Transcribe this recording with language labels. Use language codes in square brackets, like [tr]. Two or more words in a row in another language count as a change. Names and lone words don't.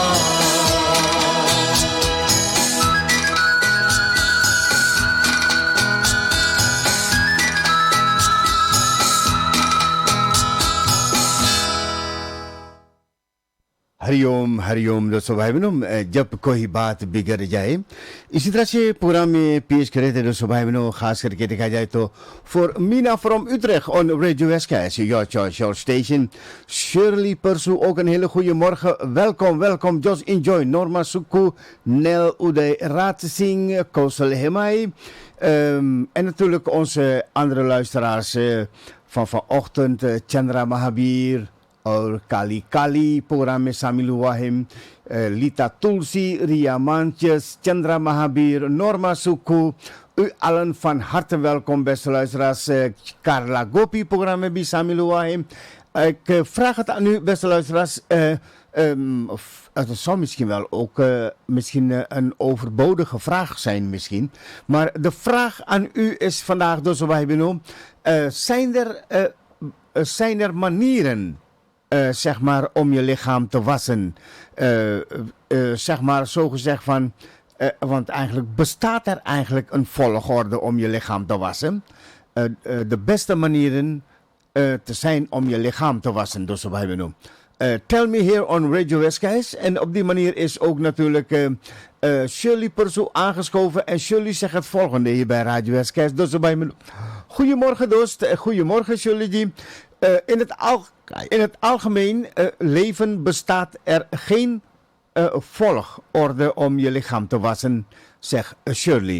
[hi] हरिओम दोस्तों भाई बहनों, जब कोई बात बिगड़ जाए, इसी तरह से प्रोग्राम में पेश करे थे दोस्तों भाई बहनों। खास करके देखा जाए तो [en] फॉर Mina from Utrecht on Radio SKS, your station. [nl] Shirley Persu, ook een hele goede morgen. Welkom. [en] Just enjoy. Norma Suku, Nel Uday Ratsing, Kosel Hemai. [nl] En natuurlijk onze andere luisteraars van vanochtend, [hi] Chandra Mahabir और काली प्रोग्राम में शामिल हुआ है। लीता तुलसी, रिया मांचस, चंद्रा महावीर, नॉर्मा सुखू, [nl] u allen van harte welkom beste luisteraars. [hi] Carla Gopi programma में भी शामिल हुआ है। [nl] Ik vraag het aan u beste luisteraars. Het zou misschien wel ook misschien een overbodige vraag zijn misschien. Maar de vraag aan u is vandaag dus wij benoemen. Zijn er manieren zeg maar om je lichaam te wassen? Zeg maar zo gezegd van, want eigenlijk bestaat er eigenlijk een volgorde om je lichaam te wassen. De beste manieren te zijn om je lichaam te wassen, dus wat hebben we nu. [en] Tell me here on Radio SKS. [nl] En op die manier is ook natuurlijk Shirley Persu aangeschoven. En Shirley zegt het volgende hier bij Radio SKS. Dus bij me. Goedemorgen Dost. Goedemorgen Shirley. In het algemeen leven bestaat er geen volgorde om je lichaam te wassen, zegt Shirley.